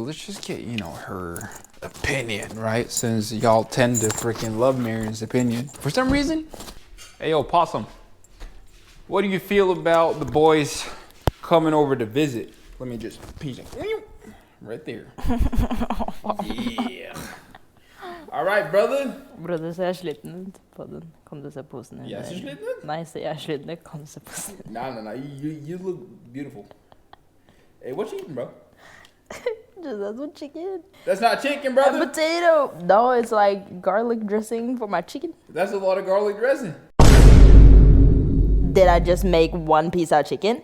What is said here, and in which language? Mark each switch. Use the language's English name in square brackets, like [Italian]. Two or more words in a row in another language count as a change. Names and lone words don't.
[English] Let's just get, her opinion, right? Since y'all tend to freaking love Marion's opinion. For some reason, hey, yo, Possum, what do you feel about the boys coming over to visit? Let me just peek right there. Yeah. All right, brother. Brother, [Norwegian] ser jeg sliten ut på den? Kan du se posen? Jeg ser sliten ut? Nei, ser jeg sliten ut? Kan du se posen? [English] Nah. You look beautiful. Hey, what you eating, bro? Just that's what chicken. That's not chicken, brother. A potato. No, it's like garlic dressing for my chicken. That's a lot of garlic dressing. Did I just make one piece of chicken?